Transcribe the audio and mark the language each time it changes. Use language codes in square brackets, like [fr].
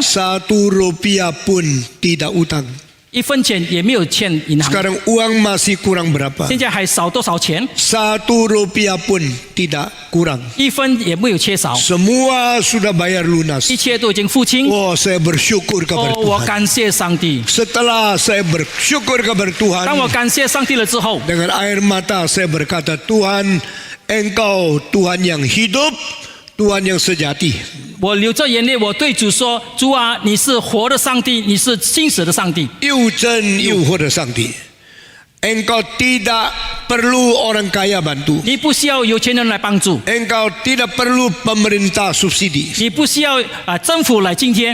[id] ，1 rupiah pun tidak utang。 [zh] 1分钱也没有欠银行。 [id] Sekarang uang masih kurang berapa？ [zh] 现在还少多少钱？ [id] 1 rupiah pun tidak kurang。 [zh] 1分也没有缺少， [id] Semua sudah bayar lunas。 [zh] 一切都已经付清。 [id] Oh, saya bersyukur kepada [zh] 我 [id] Tuhan。 [zh] 感谢上帝。 [id] Setelah saya bersyukur kepada Tuhan， [zh] 当我感谢上帝了之后， [id] dengan air mata saya berkata, Tuhan, Engkau Tuhan yang hidup, Tuhan yang sejati。 [zh] 我流着眼泪，我对主说：“主啊，你是活的上帝，你是信实的上帝。又真又活的上帝。 [id] Engkau tidak perlu orang kaya bantu。 [zh] 你不需要有钱人来帮助， [id] Engkau tidak perlu pemerintah subsidi。 [zh] 你不需要政府来津贴，